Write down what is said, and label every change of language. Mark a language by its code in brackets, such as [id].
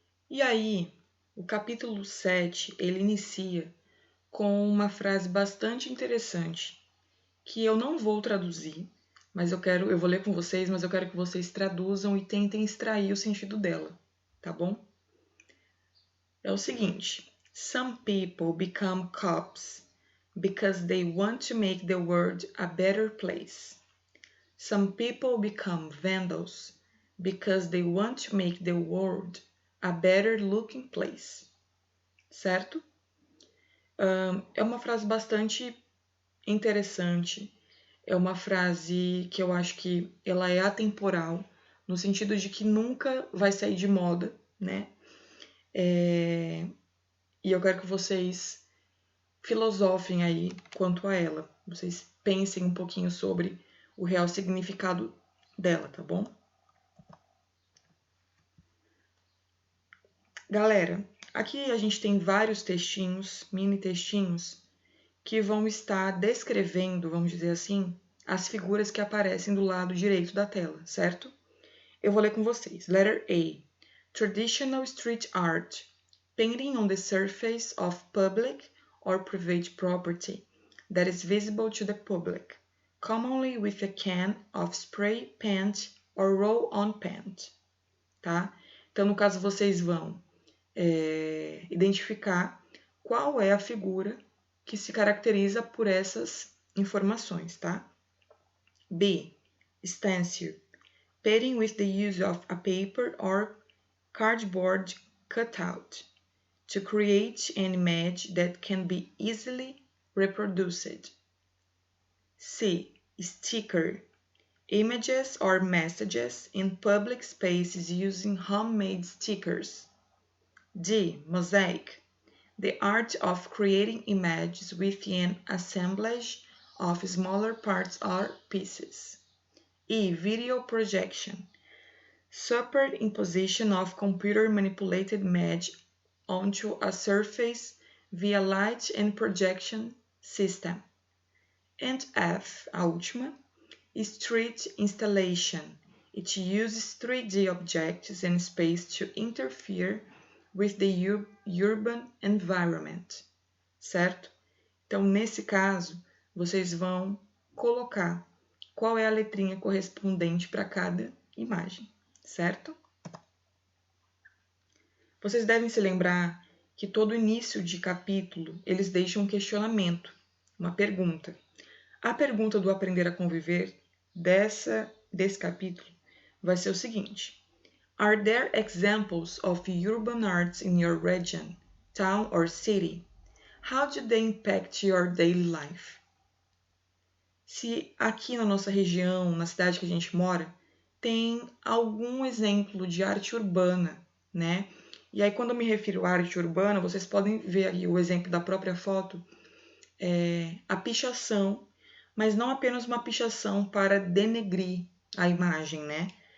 [pt] E aí, o capítulo 7, ele inicia com uma frase bastante interessante, que eu não vou traduzir, mas eu vou ler com vocês, mas eu quero que vocês traduzam e tentem extrair o sentido dela, tá bom? É o seguinte: [en] Some people become cops because they want to make the world a better place. Some people become vandals because they want to make the world a better looking place. [pt] Certo? É uma frase bastante interessante. É uma frase que eu acho que ela é atemporal, no sentido de que nunca vai sair de moda, né? E eu quero que vocês filosofem aí quanto a ela. Vocês pensem um pouquinho sobre o real significado dela, tá bom? Galera, aqui a gente tem vários textinhos, mini textinhos, que vão estar descrevendo, vamos dizer assim, as figuras que aparecem do lado direito da tela, certo? Eu vou ler com vocês. [en] Letter A. Traditional street art. Painting on the surface of public or private property that is visible to the public, commonly with a can of spray paint or roll-on paint. [pt] Tá? Então, no caso, vocês vão identificar qual é a figura que se caracteriza por essas informações, tá? [en] B. Stencil. Painting with the use of a paper or cardboard cutout to create an image that can be easily reproduced. C. Sticker. Images or messages in public spaces using homemade stickers. D. Mosaic. The art of creating images with an assemblage of smaller parts or pieces. E. Video projection. Superimposition of computer-manipulated image onto a surface via light and projection system. And F, [pt] a última, [en] street installation. It uses 3D objects and space to interfere with the urban environment, [pt] certo? Então, nesse caso, vocês vão colocar qual é a letrinha correspondente para cada imagem, certo? Vocês devem se lembrar que todo início de capítulo eles deixam um questionamento, uma pergunta. A pergunta do Aprender a Conviver desse capítulo vai ser o seguinte: [en] Are there examples of urban arts in your region, town or city? How do they impact your daily life? [pt] Se aqui na nossa região, na cidade que a gente mora, tem algum exemplo de arte urbana, né? E aí, quando eu me refiro à arte urbana, vocês podem ver aí o exemplo da própria foto, a pichação, mas não apenas uma pichação para denegrir a imagem, né?